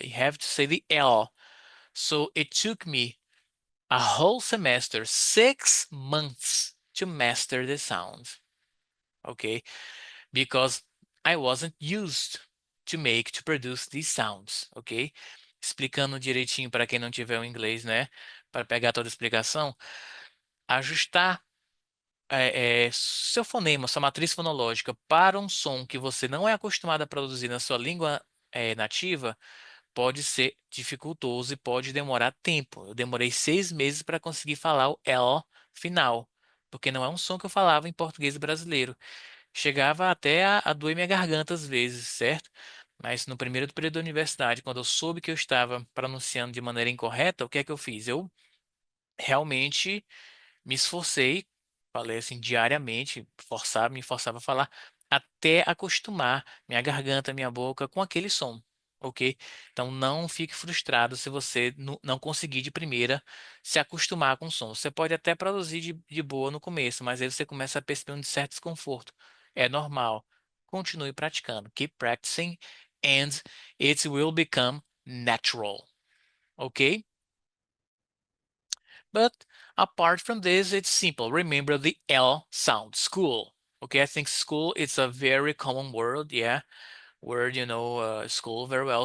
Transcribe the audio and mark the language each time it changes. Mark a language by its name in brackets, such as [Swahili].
[English] You have to say the L. So it took me a whole semester, 6 months to master the sound. Okay, because I wasn't used to produce these sounds, ok? [Portuguese] Explicando direitinho para quem não tiver o inglês, né? Para pegar toda a explicação, ajustar seu fonema, sua matriz fonológica para um som que você não é acostumado a produzir na sua língua nativa pode ser dificultoso e pode demorar tempo. Eu demorei 6 meses para conseguir falar o L final, porque não é um som que eu falava em português brasileiro. Chegava até a doer minha garganta às vezes, certo? Mas no primeiro período da universidade, quando eu soube que eu estava pronunciando de maneira incorreta, o que é que eu fiz? Eu realmente me esforcei, falei assim diariamente, me forçava a falar até acostumar minha garganta, minha boca com aquele som, ok? Então não fique frustrado se você não conseguir de primeira se acostumar com o som. Você pode até produzir de boa no começo, mas aí você começa a perceber um certo desconforto. É normal. Continue praticando. [English] Keep practicing and it will become natural, ok? But apart from this, it's simple. Remember the L sound, school. Okay, I think school is a very common word, yeah, word, school very well.